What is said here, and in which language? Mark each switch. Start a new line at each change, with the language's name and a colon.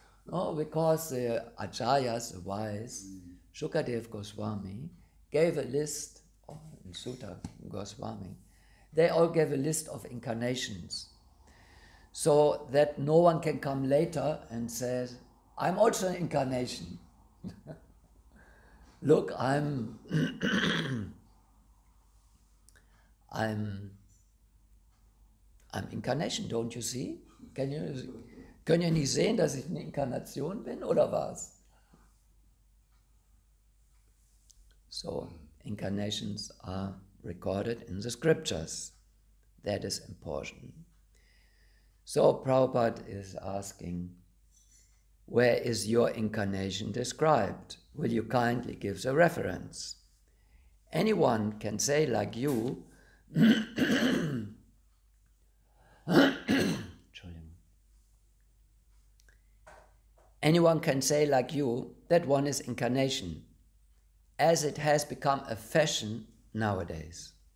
English: Oh, because the Acharyas, the wise, Shukadev Goswami, gave a list, and Sutta Goswami, they all gave a list of incarnations, so that no one can come later and say, I'm also an incarnation. Look, I'm incarnation, don't you see?
German: Können ihr nicht sehen, dass ich eine Inkarnation bin, oder was?
English: So, incarnations are recorded in the scriptures. That is important. So, Prabhupada is asking, where is your incarnation described? Will you kindly give the reference? Anyone can say like you, anyone can say like you that one is incarnation, as it has become a fashion nowadays.